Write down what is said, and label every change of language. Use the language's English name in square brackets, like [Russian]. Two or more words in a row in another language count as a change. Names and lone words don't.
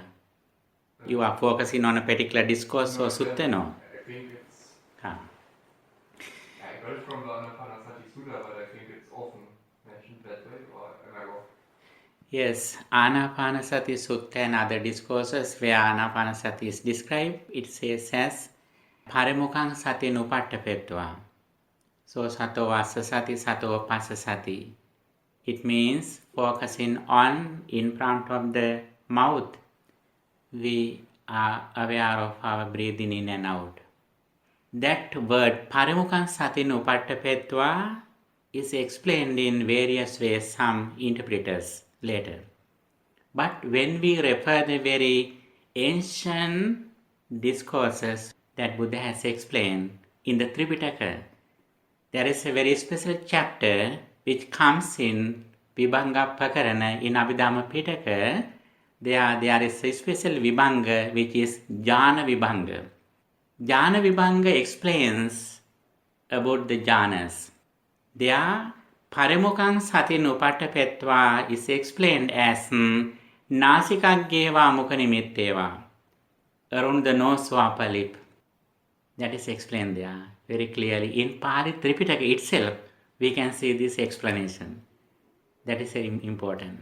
[English] You are focusing on a particular discourse or sutta, no? I think it's... I got it from the Anapanasati Sutta, but I think it's often mentioned that way, or am I wrong? Yes, Anapanasati Sutta and other discourses where Anapanasati is described, it says as [Pali] Parimukhaṃ sati nupaṭṭapetva. So sato vasasati, sato pasasati. [English] It means focusing on in front of the mouth. We are aware of our breathing in and out. That word [Pali] Parimukhaṃ sati nupaṭṭapetva [English] is explained in various ways, some interpreters later. But when we refer the very ancient discourses that Buddha has explained in the Tripitaka, there is a very special chapter which comes in Vibhanga Pakarana in Abhidhamma Pitaka. There is a special Vibhanga which is Jhana Vibhanga. Jhana Vibhanga explains about the jhanas. There, [Pali] Parimukhaṃ sati nupaṭṭapetva [English] is explained as [Pali] Nasikaggyeva mukhanimitteva, [English] around the nose or upper lip. That is explained there very clearly. In Pali Tripitaka itself, we can see this explanation. That is very important.